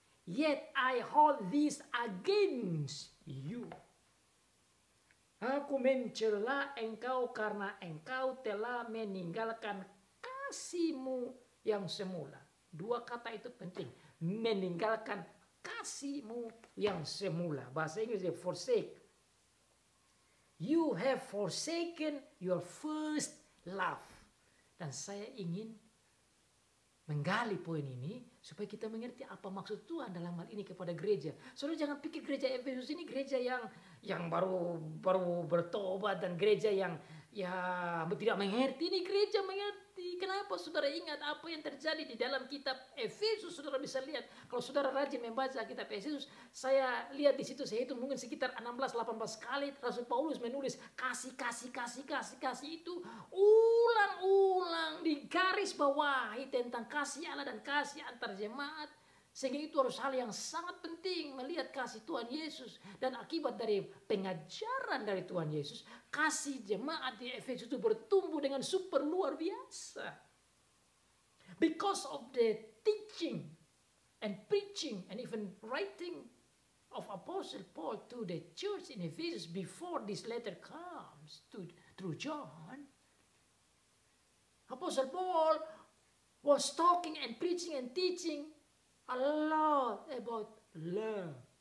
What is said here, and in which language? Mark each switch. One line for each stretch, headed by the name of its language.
English: Yet I hold this against you.
Indonesian: Aku mencela engkau karena engkau telah meninggalkan kasihmu yang semula. 2 kata itu penting. Meninggalkan kasihmu yang semula. Bahasa Inggris forsake.
English: You have forsaken your first love.
Indonesian: Dan saya ingin menggali poin ini supaya kita mengerti apa maksud Tuhan dalam hal ini kepada gereja. Saudara jangan pikir gereja Efesus ini gereja yang baru bertobat dan gereja yang tidak mengerti. Ini gereja mengerti. Kenapa saudara ingat apa yang terjadi di dalam kitab Efesus? Saudara bisa lihat. Kalau saudara rajin membaca kitab Efesus, saya lihat di situ, saya hitung mungkin sekitar 16-18 kali Rasul Paulus menulis kasih itu ulang-ulang di garis bawahi tentang kasih Allah dan kasih antar jemaat. Sehingga itu harus hal yang sangat penting, melihat kasih Tuhan Yesus. Dan akibat dari pengajaran dari Tuhan Yesus, kasih jemaat di Efesus itu bertumbuh dengan super luar biasa.
English: Because of the teaching and preaching and even writing of Apostle Paul to the church in Ephesus before this letter comes through John, Apostle Paul was talking and preaching and teaching a lot about love.